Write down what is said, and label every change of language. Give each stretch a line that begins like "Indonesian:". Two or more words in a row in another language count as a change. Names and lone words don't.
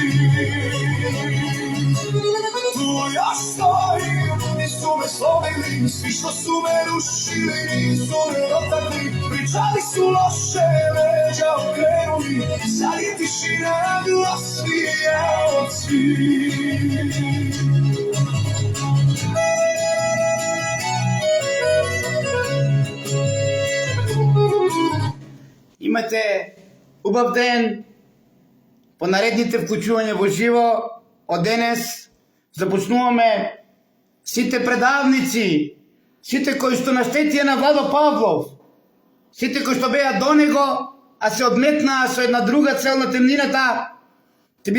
Serbian: Tu još stojim, nisu me slomili, svi što su me rušili, nisu me dotakli. Pričali su loše, leđa okrenuli, sad je tišina glasnija od svih.
Macedonian: Имате убав ден, по наредните вклучувања во живо. Од денес започнуваме сите предавници, сите кои што наштетија на Владо Павлов, сите кои што беа до него, а се одметнаа со една друга цел на темнината, ќе